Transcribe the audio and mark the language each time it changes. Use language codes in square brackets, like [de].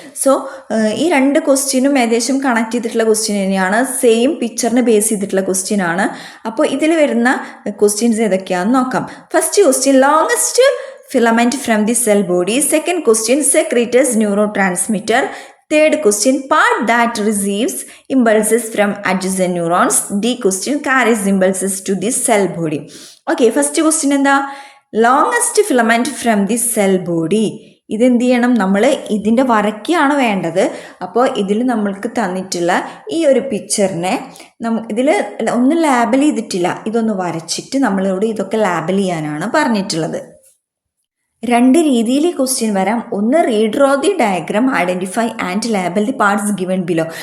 [ml] So ഈ 2 ക്വസ്റ്റ്യനും ഏകദേശം കണക്ട് ചെയ്തിട്ടുള്ള ക്വസ്റ്റ്യൻ തന്നെയാണ്. സെയിം പിക്ചറിന് ബേസ് ചെയ്തിട്ടുള്ള ക്വസ്റ്റ്യൻ ആണ്. അപ്പോൾ ഇതിൽ വരുന്ന ക്വസ്റ്റ്യൻസ് ഏതൊക്കെയാണെന്ന് നോക്കാം. [en] First question, longest filament from the cell body. Second question, secretes neurotransmitter. Third question, part that receives impulses from adjacent neurons. D question, carries impulses to the cell body. Okay, first question എന്താ? Longest filament from the cell body. [ml] ഇതെന്ത് ചെയ്യണം? നമ്മൾ ഇതിൻ്റെ വരയ്ക്കാണ് വേണ്ടത്. അപ്പോൾ ഇതിൽ നമ്മൾക്ക് തന്നിട്ടുള്ള ഈ ഒരു പിക്ചറിനെ ഇതിൽ ഒന്നും ലാബൽ ചെയ്തിട്ടില്ല. ഇതൊന്ന് വരച്ചിട്ട് നമ്മളോട് ഇതൊക്കെ ലാബൽ ചെയ്യാനാണ് പറഞ്ഞിട്ടുള്ളത്. 2 രീതിയിൽ ക്വസ്റ്റ്യൻ വരാം. ഒന്ന്, [en] Redraw the diagram, identify and label the parts given below.